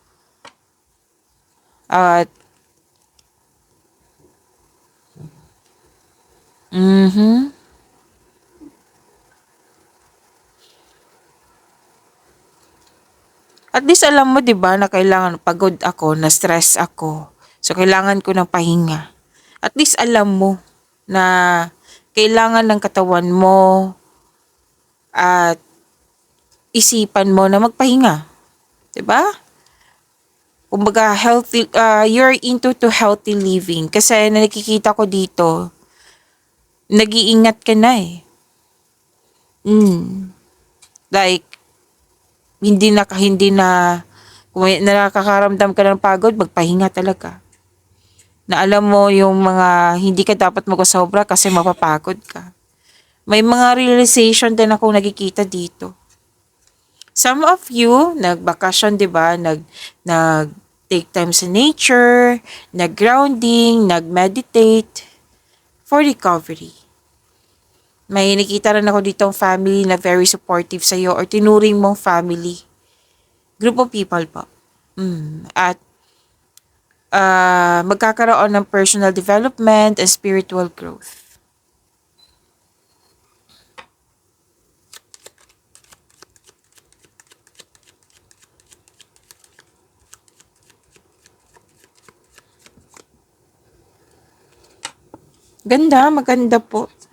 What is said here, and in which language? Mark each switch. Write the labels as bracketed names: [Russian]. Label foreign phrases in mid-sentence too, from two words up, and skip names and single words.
[Filipino] At At least alam mo 'di ba na kailangan, pagod ako, na stress ako. So kailangan ko ng pahinga. At least alam mo na kailangan ng katawan mo at isipan mo na magpahinga. 'Di ba? Kumbaga healthy, [English] you're into to healthy living [Filipino] kasi nakikita ko dito, nag-iingat ka na eh. Like, hindi na, kung may nakakaramdam ka ng pagod, magpahinga talaga. Na alam mo yung mga hindi ka dapat magkasobra kasi mapapagod ka. May mga realization din ako nakikita dito. [English] Some of you, [Filipino] nagbakasyon, di ba? [English] Take time [Filipino] sa nature, nag-grounding, nag-meditate [English] for recovery. [Filipino] May nakita rin ako ditong family na [English] very supportive [Filipino] sa'yo or tinuring mong family. [English] Group of people po. [Filipino] At magkakaroon ng [English] personal development and spiritual growth. [Filipino] Ganda, maganda po.